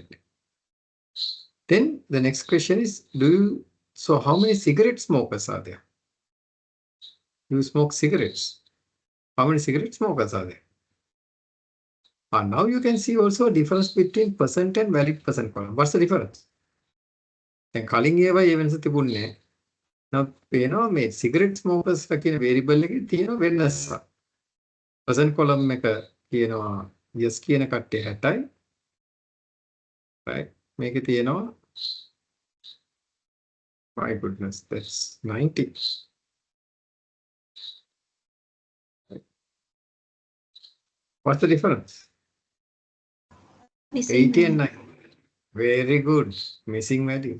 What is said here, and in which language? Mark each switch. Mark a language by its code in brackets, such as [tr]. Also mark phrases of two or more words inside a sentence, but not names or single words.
[en] Then the next question is, so how many cigarette smokers are there? You smoke cigarettes. How many cigarette smokers are there? And now you can see also a difference between percent and valid percent column. What's the difference? [si] දැන් කලින් ඒවා ඒ වෙනස තිබුණේ නැහැ. now පේනවා මේ [en] cigarette smokers [si] කියන variable එකේ තියෙන වෙනස. [en] percent column [si] එක කියනවා yes කියන කට්ටිය 60යි. [en] right [si] මේකේ තියෙනවා [en] my goodness that's 90. Right. What's the difference? 80 and 9. Very good. Missing values.